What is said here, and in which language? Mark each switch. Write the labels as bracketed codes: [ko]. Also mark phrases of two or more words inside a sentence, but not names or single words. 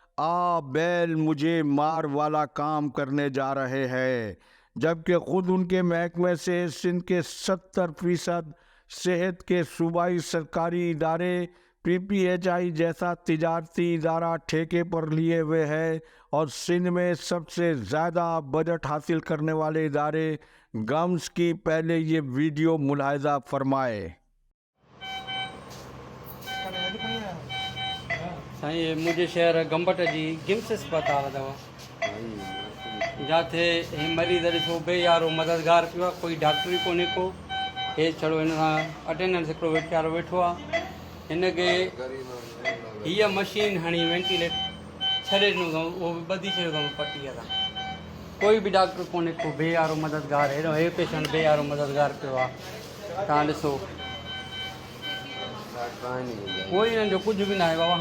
[ur] بیل مجھے مار والا کام کرنے جا رہے ہیں، جبکہ خود ان کے محکمے سے سندھ کے 70% صحت کے صوبائی سرکاری ادارے PPHI جیسا تجارتی ادارہ ٹھیکے پر لیے ہوئے ہے، اور سندھ میں سب سے زیادہ بجٹ حاصل کرنے والے ادارے گمز کی پہلے یہ ویڈیو ملاحظہ فرمائے۔ [sd] سائیں مجھے شہر گمبٹ جی گمس اسپتال دوا جاتے مریض ॾिठो बेयारो मददगार पियो आहे, कोई डॉक्टर ई कोन्हे को, हे छड़ो हिन सां अटेंडेंस हिकिड़ो वेचारो वेठो आहे, हिनखे हीअ मशीन हणी वेंटिलेटर छॾे ॾिनो अथऊं, उहो बि ॿधी छॾियो अथऊं पटीअ सां। कोई बि डॉक्टर कोन्हे को बेयारो मददगार, हेॾो हे पेशेंट बेयारो मददगार पियो आहे, तव्हां ॾिसो कोई हिननि जो कुझु बि न आहे बाबा।